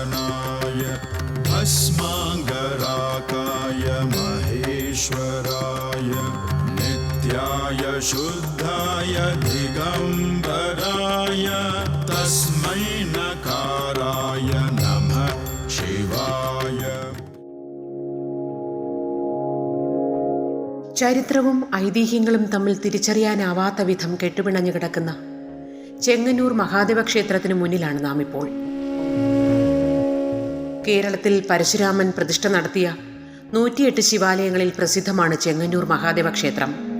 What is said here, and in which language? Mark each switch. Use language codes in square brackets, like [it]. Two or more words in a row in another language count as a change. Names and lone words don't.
[sa] भस्माङ्गराकाय महेश्वराय नित्याय शुद्धाय दिगम्बराय तस्मै नकाराय नमः शिवाय. [ml] ചരിത്രവും ഐതിഹ്യങ്ങളും തമ്മിൽ തിരിച്ചറിയാനാവാത്ത വിധം കെട്ടുപിണഞ്ഞു കിടക്കുന്ന ചെങ്ങന്നൂർ മഹാദേവ ക്ഷേത്രത്തിന് മുന്നിലാണ് നാം ഇപ്പോൾ. കേരളത്തിൽ പരശുരാമൻ പ്രതിഷ്ഠ നടത്തിയ 108 ശിവാലയങ്ങളിൽ പ്രസിദ്ധമാണ് ചെങ്ങന്നൂർ മഹാദേവ ക്ഷേത്രം.